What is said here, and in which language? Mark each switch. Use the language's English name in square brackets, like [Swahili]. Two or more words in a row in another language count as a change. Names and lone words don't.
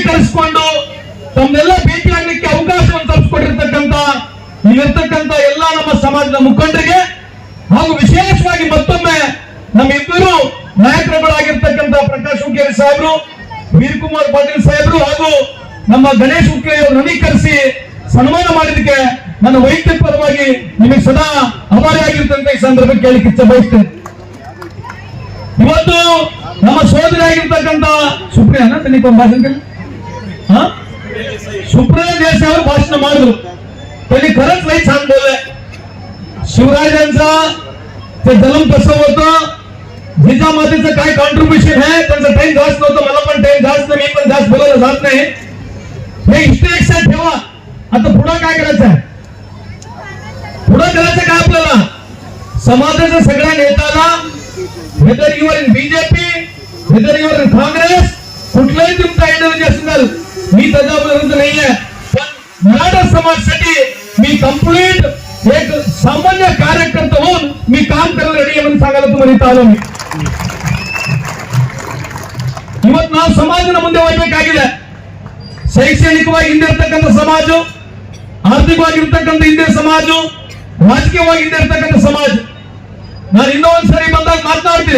[Kannada] ಕರೆಸಿಕೊಂಡು ತಮ್ಮೆಲ್ಲ ಭೇಟಿಯಾಗಲಿಕ್ಕೆ ಅವಕಾಶವನ್ನು ತಪ್ಪಿಸಿಕೊಟ್ಟಿರ್ತಕ್ಕಂಥ ಇಲ್ಲಿರ್ತಕ್ಕಂಥ ಎಲ್ಲ ನಮ್ಮ ಸಮಾಜದ ಮುಖಂಡರಿಗೆ ಹಾಗೂ ವಿಶೇಷವಾಗಿ ಮತ್ತೊಮ್ಮೆ ನಮ್ಮಿಬ್ಬರು ನಾಯಕರುಗಳಾಗಿರ್ತಕ್ಕಂಥ ಪ್ರಕಾಶ್ ಹುಕ್ಕೇರಿ ಸಾಹೇಬರು, ವೀರಕುಮಾರ್ ಪಾಟೀಲ್ ಸಾಹೇಬರು ಹಾಗೂ ನಮ್ಮ ಗಣೇಶ್ ಹುಕ್ಕೇರಿ ಅವರು ನನಗೆ ಕರೆಸಿ ಸನ್ಮಾನ ಮಾಡಿದಕ್ಕೆ ನನ್ನ ವೈಯಕ್ತಿಕ ಪರವಾಗಿ ನಿಮಗೆ ಸದಾ ಆಭಾರಿಯಾಗಿರ್ತಂತ ಈ ಸಂದರ್ಭಕ್ಕೆ ಕೇಳಲಿಕ್ಕೆ ಇಚ್ಛೆ ಬಯಸ್ತೇನೆ. ಇವತ್ತು ನಮ್ಮ ಸೋದರಿ ಆಗಿರ್ತಕ್ಕಂಥ ಸುಪ್ರಿಯಾ ಭಾಷಣ सुप्रिया देसाई भाषण ಮಾಡಿದ್ರು. [Marathi] त्यांनी खरंच लई छान बोलले. शिवराजांचा ते जन्म कसं होतं, जिजामातेचं काय कॉन्ट्रीब्युशन आहे, त्यांचा टाइम जास्त नव्हतं, मला पण टाइम जास्त नाही, मी पण जास्त बोलायला जात नाही. हे [English] history accept [Marathi] ठेवा. आता पुढे काय करायचं आहे, पुढे करायचं काय आपल्याला समाजाच्या सगळ्या नेत्याला [English] whether you are in BJP, whether you are in Congress, [Marathi] कुठलाही तुमचा आयडियोलॉजी असेल मी त्याच्या विरुद्ध नाहीये, पण मराठा समाजासाठी मी कंप्लीट एक सामान्य कार्यकर्ता होऊन मी काम करायला रेडी आहे म्हणून सांगायला तुम्हाला इथं आलो. [Kannada] मी ಇವತ್ತು ನಾವು ಸಮಾಜದ ಮುಂದೆ ಹೋಗಬೇಕಾಗಿದೆ. ಶೈಕ್ಷಣಿಕವಾಗಿ ಹಿಂದೆ ಇರ್ತಕ್ಕಂಥ ಸಮಾಜ, ಆರ್ಥಿಕವಾಗಿರ್ತಕ್ಕಂಥ ಹಿಂದೆ ಸಮಾಜ, ರಾಜಕೀಯವಾಗಿ ಹಿಂದೆ ಇರ್ತಕ್ಕಂಥ ಸಮಾಜ. ನಾನು ಇನ್ನೊಂದ್ಸರಿ ಬಂದಾಗ ಮಾತನಾಡ್ತೀನಿ.